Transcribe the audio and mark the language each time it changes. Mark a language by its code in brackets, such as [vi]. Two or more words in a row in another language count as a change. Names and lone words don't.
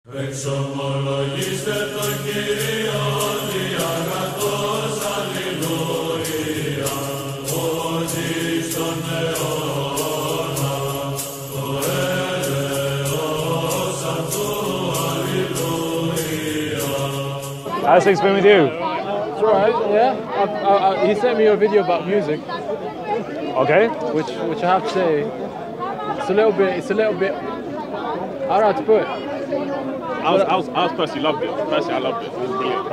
[el] Εξομολογήστε τον Κύριο, διαγαθός, αλληλούια, ότι στον αιώνα, το έλεος αυτού, αλληλούια. [en] How's things been with you? It's alright, yeah. He sent me a video about music, Okay. which I have to say, it's a little bit, I don't know how to put it. I was personally loved it. Personally, I loved it. It was brilliant.